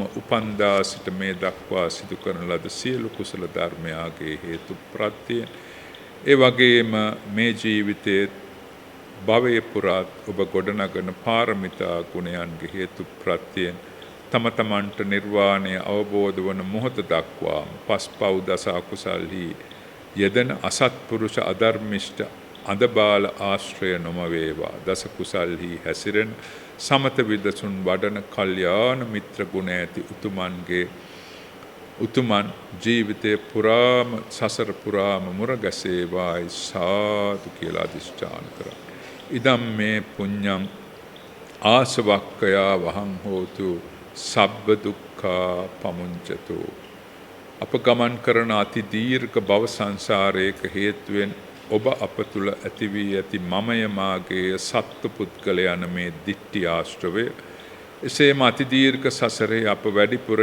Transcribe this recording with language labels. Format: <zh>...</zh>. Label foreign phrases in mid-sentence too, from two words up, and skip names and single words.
<si>උපන්දා සිට මේ දක්වා සිදු කරන ලද සියලු කුසල ධර්මයාගේ හේතු ප්‍රත්‍ය ඒ වගේම මේ ජීවිතයේ භවයේ පුරාත් ඔබ ගොඩනගන පාරමිතා ගුණයන්ගේ හේතු ප්‍රත්‍යයෙන් තම තමන්ට නිර්වාණය අවබෝධ වන මොහොත දක්වා පස්පව් දස අකුසල්හි යෙදෙන අසත්පුරුෂ අධර්මිෂ්ඨ අදබාල ආශ්‍රය නොම වේවා. දස කුසල්හි හැසිරෙන සමත විදසුන් වඩන කල්යාණ මිත්‍ර ගුණ ඇති උතුමන් ජීවිතේ පුරාම සසර පුරාම මුරගැසේවායි සාදු කියලා අධිෂ්ඨාන කරා.</si> <pi>ඉදම් මේ පුඤ්ඤං ආසවක්ඛයා වහං හෝතු සබ්බ දුක්ඛා පමුඤ්චතු.</pi> <si>අප ගමන් කරන අති දීර්ඝ භව සංසාරයක හේතුවෙන් ඔබ අප තුළ ඇති වී ඇති මමය මාගේ සත්ත්ව පුද්ගලයන් මේ දිට්ඨි ආශ්‍රවය එසේම අති දීර්ඝ සසරේ අප වැඩිපුර</si>